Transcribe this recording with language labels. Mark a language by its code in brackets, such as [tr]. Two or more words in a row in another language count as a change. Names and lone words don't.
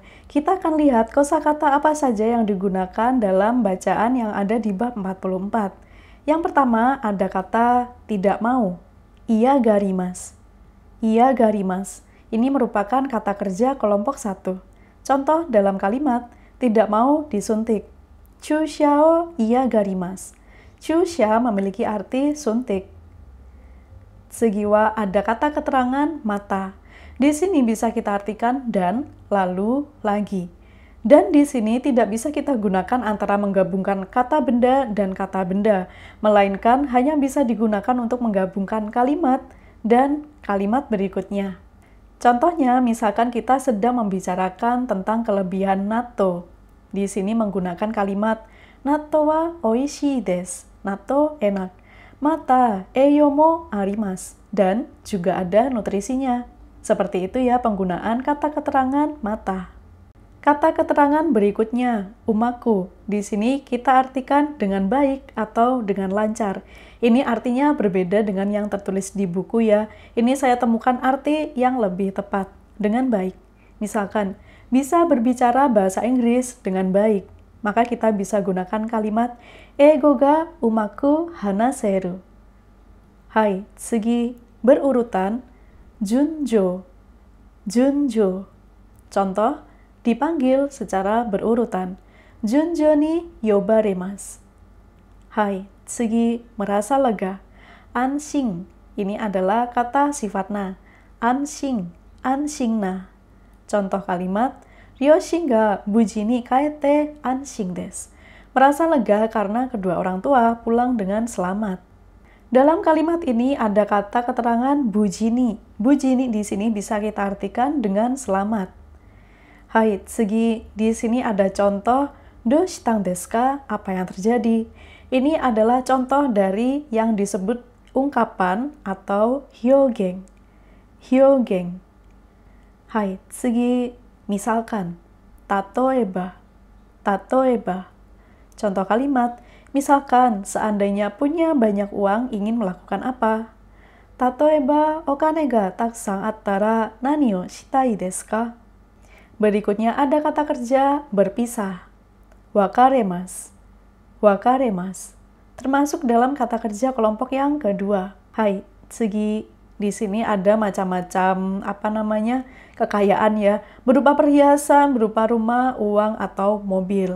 [id] Kita akan lihat kosakata apa saja yang digunakan dalam bacaan yang ada di bab 44. Yang pertama ada kata tidak mau, [ja] 嫌がります. 嫌がります. [id] Ini merupakan kata kerja kelompok 1. Contoh dalam kalimat, tidak mau disuntik. [ja] 注射を嫌がります. [id] Chusha memiliki arti suntik. Segiwa ada kata keterangan mata. Di sini bisa kita artikan dan, lalu, lagi. Dan di sini tidak bisa kita gunakan antara menggabungkan kata benda dan kata benda, melainkan hanya bisa digunakan untuk menggabungkan kalimat dan kalimat berikutnya. Contohnya, misalkan kita sedang membicarakan tentang kelebihan natto. Di sini menggunakan kalimat [ja] 納豆はおいしいです. [id] Natto enak. [ja] また栄養もあります. [id] Dan juga ada nutrisinya. Seperti itu ya penggunaan kata keterangan mata. Kata keterangan berikutnya, umaku. Di sini kita artikan dengan baik atau dengan lancar. Ini artinya berbeda dengan yang tertulis di buku ya. Ini saya temukan arti yang lebih tepat, dengan baik. Misalkan, bisa berbicara bahasa Inggris dengan baik. Maka kita bisa gunakan kalimat [ja] 英語が上手く話せる. はい、次, [id] berurutan, junjo. Junjo. Contoh, dipanggil secara berurutan. [ja] 順序に呼ばれます. はい、次, [id] merasa lega. Anshin, ini adalah kata sifat na. [ja] 安心、安心な. [id] Contoh kalimat, [ja] 両親が無事に帰って安心です. [id] Merasa lega karena kedua orang tua pulang dengan selamat. Dalam kalimat ini ada kata keterangan bujini. Bujini di sini bisa kita artikan dengan selamat. [ja] はい、次, [id] di sini ada contoh [ja] どうしたんですか? [id] Apa yang terjadi? Ini adalah contoh dari yang disebut ungkapan atau hyōgen. [ja] 表現。はい、次, misalkan, 例えば. 例えば. [id] Contoh kalimat, misalkan seandainya punya banyak uang ingin melakukan apa? [ja] 例えばお金がたくさんあったら何をしたいですか? [id] Berikutnya ada kata kerja berpisah. [ja] 別れます。別れます. [id] Termasuk dalam kata kerja kelompok yang kedua. [ja] はい、次, [id] di sini ada macam-macam kekayaan ya, berupa perhiasan, berupa rumah, uang atau mobil.